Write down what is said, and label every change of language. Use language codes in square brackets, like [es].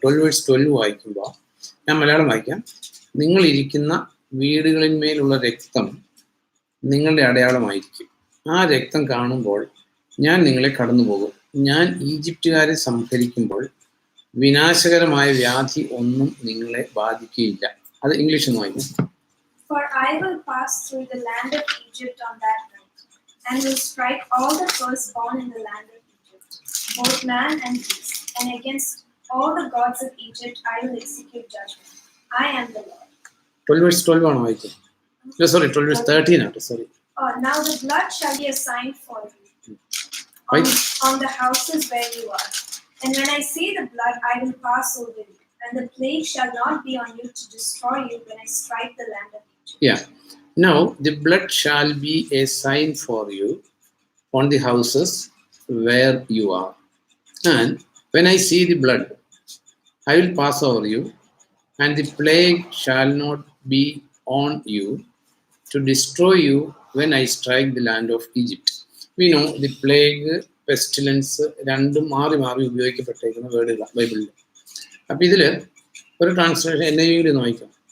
[ml] 12:12 വായിക്കുമ്പോൾ, ഞാൻ മലയാളം വായിക്കാം. നിങ്ങൾ ഇരിക്കുന്ന വീടുകളിന്മേലുള്ള രക്തം നിങ്ങളുടെ അടയാളമായിരിക്കും. ആ രക്തം കാണുമ്പോൾ ഞാൻ നിങ്ങളെ കടന്നു പോകും. ഞാൻ ഈജിപ്തുകാരെ സംഹരിക്കുമ്പോൾ വിനാശകരമായ വ്യാധി ഒന്നും നിങ്ങളെ ബാധിക്കുകയില്ല. അത് ഇംഗ്ലീഷ് ഒന്ന് വായിക്കും. [en] For I will pass through the land of Egypt on that night, and will strike all the firstborn in the land of Egypt, both man and beast, and against all the gods of Egypt I will execute judgment. I am the Lord. [ml] 12:12 ആണ് വായിക്കുന്നത്. Sorry, 12:13 ആണ്. Sorry. [en] Now the blood shall be a sign for you on the houses where you are. And when I see the blood, I will pass over you, and the plague shall not be on you to destroy you when I strike the land of Egypt. Yeah. Now the blood shall be a sign for you on the houses where you are. And when I see the blood, I will pass over you, and the plague shall not be on you to destroy you when I strike the land of Egypt. We know the plague, pestilence [ml] രണ്ടും മാറി മാറി ഉപയോഗിക്കപ്പെട്ടേക്കുന്ന വേർഡുകളാണ് ബൈബിളിൽ. അപ്പൊ ഇതില് ഒരു translation NIV ഒന്ന് വായിക്കാം.